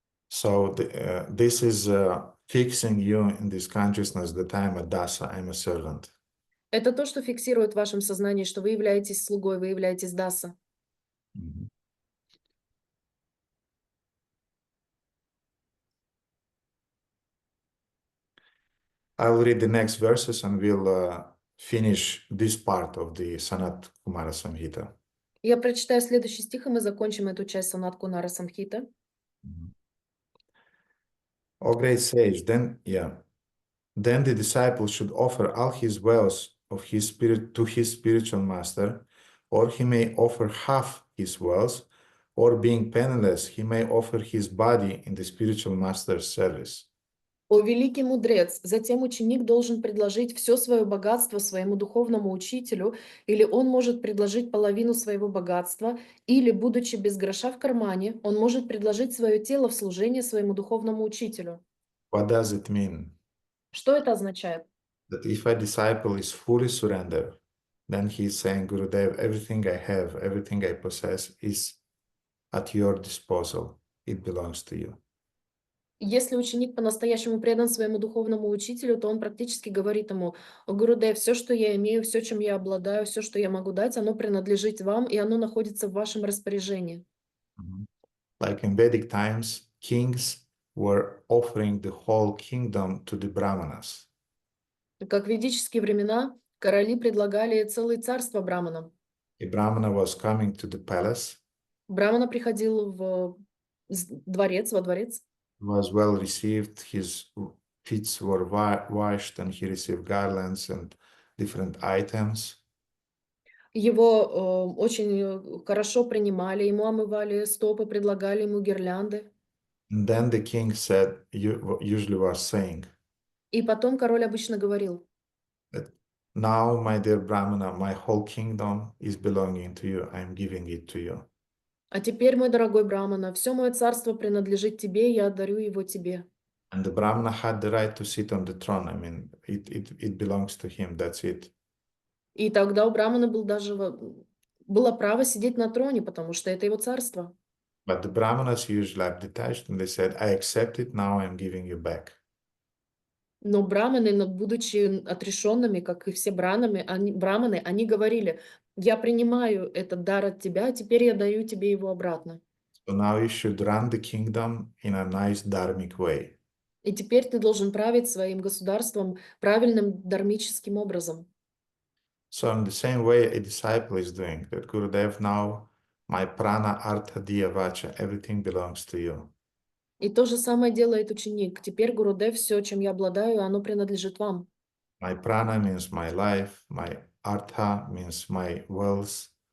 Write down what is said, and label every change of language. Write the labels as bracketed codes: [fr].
[en] So this is fixing you in this consciousness that I'm a dasa, I'm a servant. [ru] Это то, что фиксирует в вашем сознании, что вы являетесь слугой, вы являетесь даса. [en] I'll read the next verses and we'll finish this part of the Sanat Kumara Samhita. [ru] Я прочитаю следующий стих, и мы закончим эту часть Санат Кумара Самхита. [en] O great sage, then the disciple should offer all his wealth of his spirit to his spiritual master, or he may offer half his wealth, or being penniless, he may offer his body in the spiritual master's service. [ru] О великий мудрец, затем ученик должен предложить все свое богатство своему духовному учителю, или он может предложить половину своего богатства, или, будучи без гроша в кармане, он может предложить свое тело в служение своему духовному учителю. [en] What does it mean? [ru] Что это означает? [en] That if a disciple is fully surrendered, then he is saying, Gurudev, everything I have, everything I possess is at your disposal. It belongs to you. [ru] Если ученик по-настоящему предан своему духовному учителю, то он практически говорит ему: Гурудев, все, что я имею, все, чем я обладаю, все, что я могу дать, оно принадлежит вам, и оно находится в вашем распоряжении. [en] Like in Vedic times, kings were offering the whole kingdom to the Brahmanas. [ru] Как в ведические времена короли предлагали целые царства браманам. [en] A Brahmana was coming to the palace. [ru] Брамана приходил во дворец. [en] Was well received, his feet were washed, and he received garlands and different items. [ru] Его очень хорошо принимали, ему омывали стопы, предлагали ему гирлянды. [en] And then the king said, usually was saying, [ru] И потом король обычно говорил: [en] now, my dear Brahmana, my whole kingdom is belonging to you. I am giving it to you. [ru] А теперь, мой дорогой Брамана, все мое царство принадлежит тебе, я отдарю его тебе. [en] And the Brahmana had the right to sit on the throne. I mean, it belongs to him. That's it. [ru] И тогда у Брамана было право сидеть на троне, потому что это его царство. [en] But the Brahmanas usually are detached, and they said, I accept it, now I am giving you back. [ru] Но браманы, будучи отрешенными, как и все браманы, они говорили: я принимаю этот дар от тебя, теперь я даю тебе его обратно. [en] So now you should run the kingdom in a nice dharmic way. [ru] И теперь ты должен править своим государством правильным дармическим образом. [en] So in the same way a disciple is doing, that Gurudev now, my [sa] prana, artha, diya, vacha, [en] everything belongs to you. [ru] И то же самое делает ученик. Теперь, Гурудев, все, чем я обладаю, оно принадлежит вам. [en] My prana means my life, my artha means my wealth,